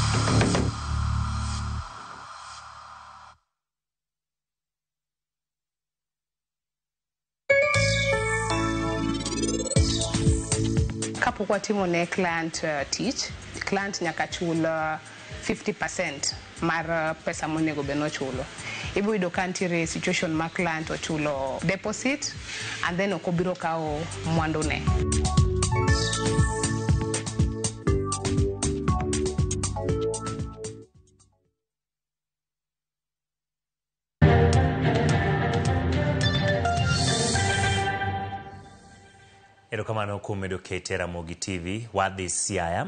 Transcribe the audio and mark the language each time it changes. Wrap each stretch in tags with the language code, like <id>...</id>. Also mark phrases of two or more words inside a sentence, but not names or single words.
<luo>Kapok watimo ne client tich, client nyaka chul 50% mar pesa monego beno chulo. Ibo yudo ka ntiere situation ma client ochulo</luo> <en>deposit and then</en> <luo>okobiro kao mwandu ne. Erokamano kumedo kete Ramogi TV wadhi Siaya.</luo>